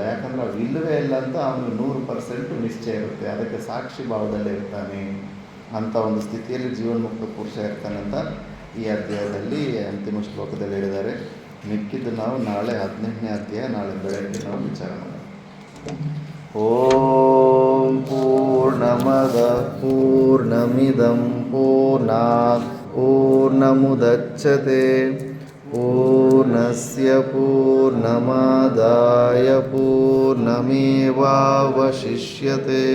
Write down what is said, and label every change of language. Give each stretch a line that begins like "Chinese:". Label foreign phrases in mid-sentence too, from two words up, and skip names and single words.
Kannada: ಯಾಕಂದರೆ ಅವು ಇಲ್ಲವೇ ಇಲ್ಲ ಅಂತ ಅವನಿಗೆ 100% ನಿಶ್ಚಯ ಇರುತ್ತೆ. ಅದಕ್ಕೆ ಸಾಕ್ಷಿ ಭಾವದಲ್ಲೇ ಇರ್ತಾನೆ ಅಂಥ ಒಂದು ಸ್ಥಿತಿಯಲ್ಲಿ ಜೀವನ್ಮುಕ್ತ ಪುರುಷ ಇರ್ತಾನೆ ಅಂತ ಈ ಅಧ್ಯಾಯದಲ್ಲಿ ಅಂತಿಮ ಶ್ಲೋಕದಲ್ಲಿ ಹೇಳಿದ್ದಾರೆ. ಮಿಕ್ಕಿದ್ದು ನಾವು ನಾಳೆ 18ನೇ ಅಧ್ಯಾಯ ನಾಳೆ ಬೆಳಗ್ಗೆ ನಾವು ವಿಚಾರ ಮಾಡೋಣ.
Sanskrit: ಓಂ ಪೂರ್ಣಮದ ಪೂರ್ಣಮಿದಂ ಪೂರ್ಣಾತ್ ಪೂರ್ಣಮುದಚ್ಯತೆ ಪೂರ್ಣಸ್ಯ ಪೂರ್ಣಮಾದಾಯ ಪೂರ್ಣಮೇವಾವಶಿಷ್ಯತೆ.